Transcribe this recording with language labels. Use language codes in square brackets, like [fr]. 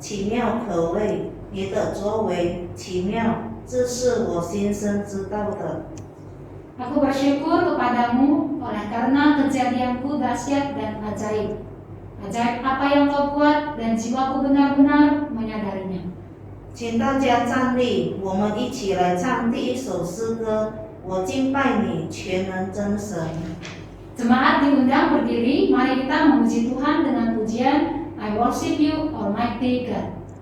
[zh] 妙可畏，你的作为奇妙，这是我心生知道的。 [id] Aku bersyukur kepadamu oleh karena kejadianku dahsyat dan ajaib. Ajaib apa yang kau buat dan jiwaku benar-benar menyadarinya. [zh] 请大家站立，我们一起来唱第一首诗歌。我敬拜你，全能真神。 [id] Jemaat diundang berdiri, mari kita memuji Tuhan dengan pujian [en] I worship you, Almighty God.